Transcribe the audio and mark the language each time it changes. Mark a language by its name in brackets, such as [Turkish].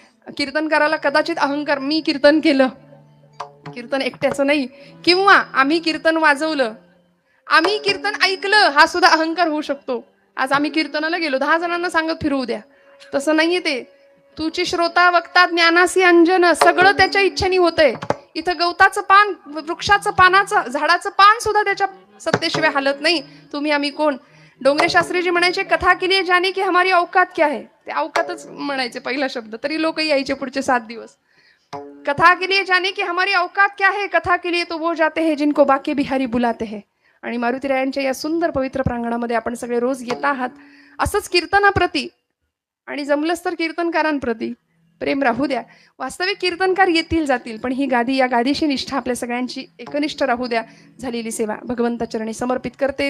[Marathi] कीर्तनकाराला कदाचित अहंकार, मी कीर्तन केलं, कीर्तन एकट्याचं नाही, किंवा आम्ही कीर्तन वाजवलं, आम्ही कीर्तन ऐकलं, हा सुद्धा अहंकार होऊ शकतो. आज आम्ही कीर्तनाला गेलो, 10 जणांना सांगत फिरवू द्या, तसं नाहीये ते. तुची श्रोता वक्ता ज्ञानासी अंजन, सगळं त्याच्या इच्छेने होतंय. इथं गवताचं पान, वृक्षाचं पानाचं, झाडाचं पान सुद्धा त्याच्या सत्तेशिवाय हालत नाही. तुम्ही आम्ही कोण? [Hindi] डोंगरे शास्त्रीजी [Marathi] म्हणायचे, [Hindi] कथा के लिए जाने की हमारी औकात क्या है. [Marathi] ते औकातच म्हणायचे पहिला शब्द, तरी लोक यायचे पुढचे 7 दिवस. [Hindi] कथा के लिए जाने की हमारी औकात क्या है, कथा के लिए तो वो जाते हैं जिनको बाके बिहारी बुलाते हैं. [Marathi] आणि मारुतीरायांच्या या सुंदर पवित्र प्रांगणामध्ये आपण सगळे रोज येत आहात. असंच कीर्तनाप्रती आणि जमलंच तर कीर्तनकारांप्रती प्रेम राहू द्या. वास्तविक कीर्तनकार येतील जातील, पण ही गादी, या गादीशी निष्ठा आपल्या सगळ्यांची एकनिष्ठ राहू द्या. झालेली सेवा भगवंताचरणी समर्पित करते.